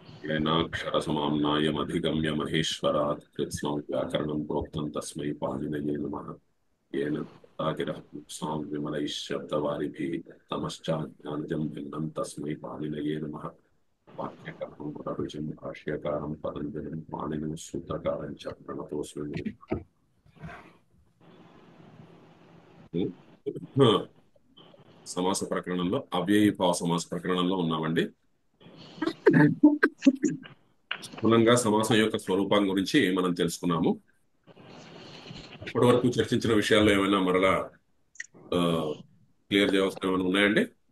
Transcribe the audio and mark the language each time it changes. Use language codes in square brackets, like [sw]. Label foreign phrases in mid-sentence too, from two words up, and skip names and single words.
[sa] येनाक्षरसमाम्नायमधिगम्य महेश्वरात् कृत्स्नं व्याकरणं प्रोक्तं तस्मै पाणिनये नमः। येन गिरः पुंसां विमलैः शब्दवारिभिः तमश्चाज्ञानजं भिन्नं तस्मै पाणिनये नमः। वाक्यकारं पुनरुचिं भाष्यकारं पतञ्जलिं पाणिनिं सूत्रकारं च प्रणतोऽस्मि। [te] సమాస ప్రకరణంలో అవ్యయీభావ సమాస ప్రకరణంలో ఉన్నామండి. స్థూలంగా సమాసం యొక్క స్వరూపం గురించి మనం తెలుసుకున్నాము. ఇప్పటి వరకు చర్చించిన విషయాల్లో ఏమైనా మరలా క్లియర్ చేయాల్సిన ఏమైనా ఉన్నాయండి?